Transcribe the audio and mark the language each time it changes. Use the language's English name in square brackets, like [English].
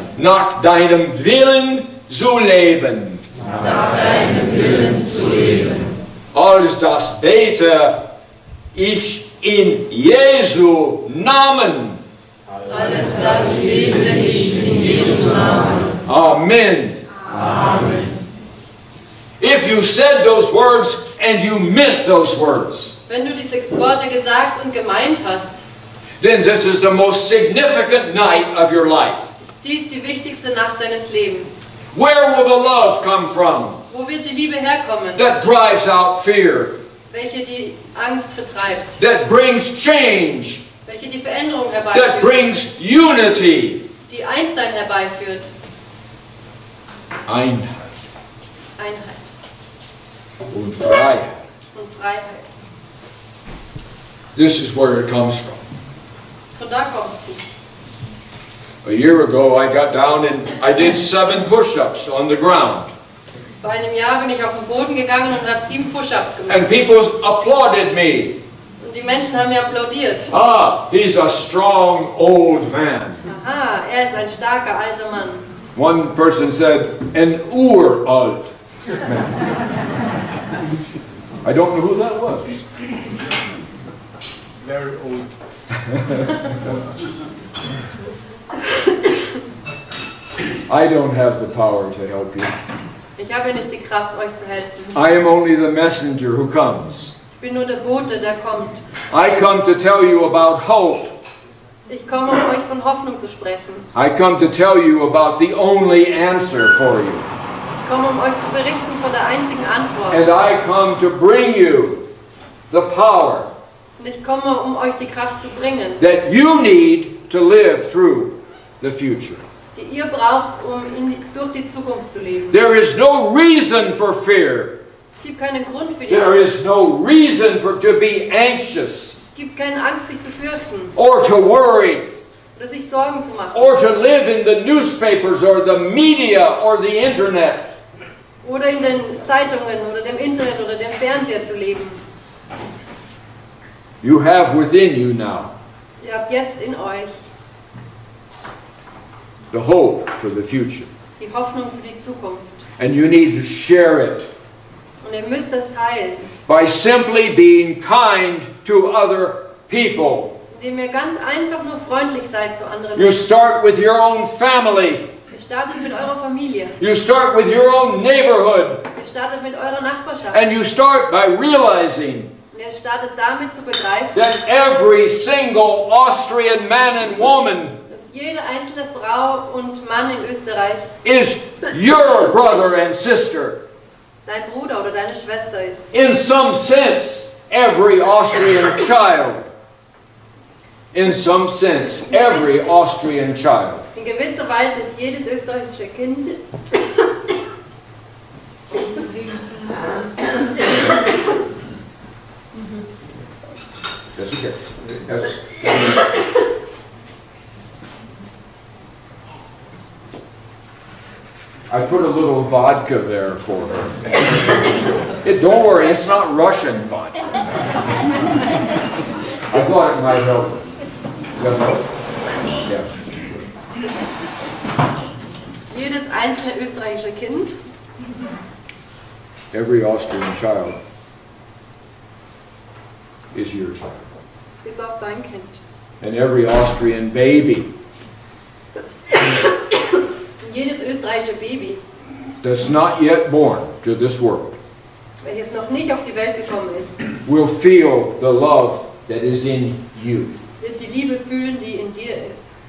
[German] nach deinem Willen zu leben. nach deinem Willen zu leben. Als das bete ich in Jesu Namen. Alles das bete ich in Jesu Namen. Amen. Amen. [English] If you said those words and you meant those words, [German] Wenn du diese Worte gesagt und gemeint hast, [English] then this is the most significant night of your life. [German] ist dies die wichtigste Nacht deines Lebens. [English] Where will the love come from [German] Wo wird die Liebe herkommen, [English] that drives out fear, [German] welche die Angst vertreibt, [English] that brings change, [German] welche die Veränderung [English] that [German] herbeiführt, [English] brings unity? [German] die Einssein herbeiführt, Einheit Einheit und Freiheit. und Freiheit. [English] This is where it comes from. [German] Von da kommt sie. [English] A year ago I got down and I did 7 push-ups on the ground. [German] Vor einem Jahr bin ich auf den Boden gegangen und habe 7 Push-ups gemacht. [English] And people applauded me. [German] Und die Menschen haben mir applaudiert. [English] Ah, he's a strong old man. [German] Aha, er ist ein starker alter Mann. [English] One person said, an uralt man. I don't know who that was. Very old. I don't have the power to help you. [German] Ich habe nicht die Kraft, euch zu helfen. [English] I am only the messenger who comes. [German] Ich bin nur der Bote, der kommt. [English] I come to tell you about hope. [German] Ich komme, um euch von Hoffnung zu sprechen. [English] I come to tell you about the only answer for you. [German] Ich komme, um euch zu berichten von der einzigen Antwort. [English] And I come to bring you the power [German] Und ich komme, um euch die Kraft zu bringen, [English] that you need to live through the future. [German] die ihr braucht, um durch die Zukunft zu leben. [English] There is no reason for fear. [German] Es gibt keinen Grund für die [English] There [German] Angst. [English] is no reason to be anxious [German] Es gibt keine Angst, sich zu fürchten [English] or to worry [German] oder sich Sorgen zu machen [English] or to live in the newspapers or the media or the internet. [German] oder in den Zeitungen oder dem Internet oder dem Fernseher zu leben. [English] You have within you now [German] Ihr habt jetzt in euch [English] the hope for the future. [German] die Hoffnung für die Zukunft. [English] And you need to share it [German] Und ihr müsst das teilen, [English] by simply being kind to other people. [German] indem ihr ganz einfach nur freundlich seid zu anderen [English] You [German] Menschen. [English] start with your own family. [German] Ihr startet mit eurer Familie. [English] You start with your own neighborhood. [German] Ihr startet mit eurer Nachbarschaft. [English] And you start by realizing [German] Und ihr startet damit zu begreifen, [English] that every single Austrian man and woman [German] dass jede einzelne Frau und Mann in Österreich [English] is your brother and sister. [German] dein Bruder oder deine Schwester ist. [English] In some sense, every Austrian child. In some sense, every Austrian child. [German] In gewisser Weise ist jedes österreichische Kind [English] That's okay. That's, I put a little vodka there for her. Don't worry, it's not Russian vodka. I thought it might help her. Does that help? Yeah. [German] jedes einzelne österreichische Kind, [English] Every Austrian child is your child. [German] ist auch dein Kind. [English] And every Austrian baby [German] Und jedes österreichische Baby, [English] that's not yet born to this world [German] welches noch nicht auf die Welt gekommen ist, [English] will feel the love that is in you. [German] wird die Liebe fühlen, die in dir ist.